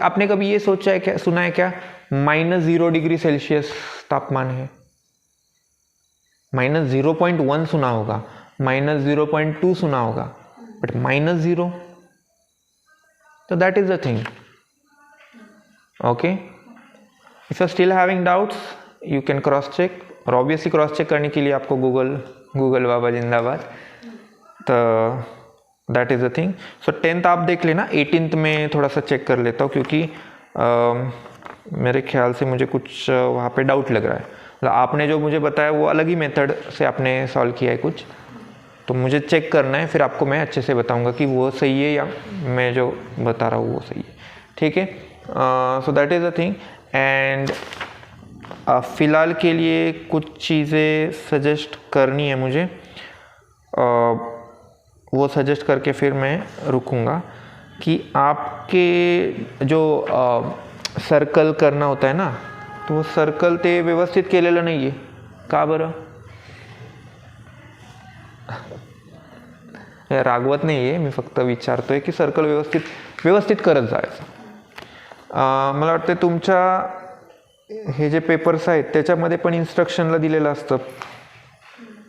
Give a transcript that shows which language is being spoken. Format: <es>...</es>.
<hi>आपने कभी ये सोचा है क्या, सुना है क्या, -0 डिग्री सेल्सियस तापमान है? -0.1 सुना होगा, -0.2 सुना होगा, but -0,</hi> <en>so that is the thing. Okay, if you are still having doubts you can cross check,</en> <hi>और obviously cross check करने के लिए आपको गूगल बाबा जिंदाबाद।</hi> <en>तो that is the thing.</en> <hi>So 10th आप देख लेना, 18th में थोड़ा सा चेक कर लेता हूँ, क्योंकि मेरे ख्याल से मुझे कुछ वहाँ पे डाउट लग रहा है। मतलब आपने जो मुझे बताया वो अलग ही मेथड से आपने सॉल्व किया है कुछ, तो मुझे चेक करना है, फिर आपको मैं अच्छे से बताऊंगा कि वो सही है या मैं जो बता रहा हूँ वो सही है। ठीक है,</hi> <en>So that is the thing.</en> <hi>And फ़िलहाल के लिए कुछ चीज़ें सजेस्ट करनी है मुझे, वो सजेस्ट करके फिर मैं रुकूंगा कि आपके जो सर्कल करना होता है ना, तो वो सर्कल</hi> <mr>ते व्यवस्थित केलेलं नाही आहे का बरं? रागवत नाही आहे, मी फक्त विचारतोय की सर्कल व्यवस्थित करत जायचं। मला वाटतं तुमच्या हे जे पेपर्स आहेत त्याच्यामध्ये पण इन्स्ट्रक्शनला दिलेलं असतं।</mr>